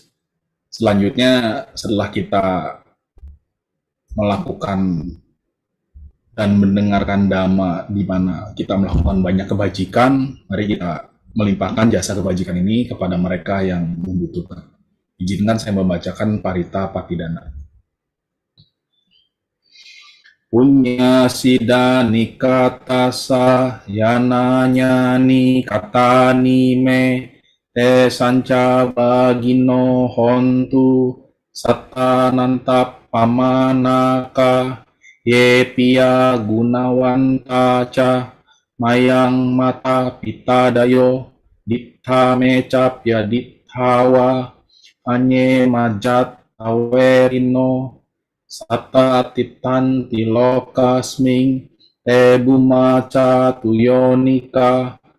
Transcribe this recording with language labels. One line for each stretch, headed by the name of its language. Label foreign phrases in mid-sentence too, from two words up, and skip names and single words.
Indonesian: Selanjutnya setelah kita melakukan dan mendengarkan Dhamma di mana kita melakukan banyak kebajikan, mari kita melimpahkan jasa kebajikan ini kepada mereka yang membutuhkan. Izinkan saya membacakan Parita Patidana.
Pali: Punya sidani katasa yananyani katani me te sanca bagino hontu satananta pamanaka Ye pia gunawanta ca mayang mata pitadayo dittha meca pya ditthawa anye majat awerino satta titan tilokasming te bumaca tuyonika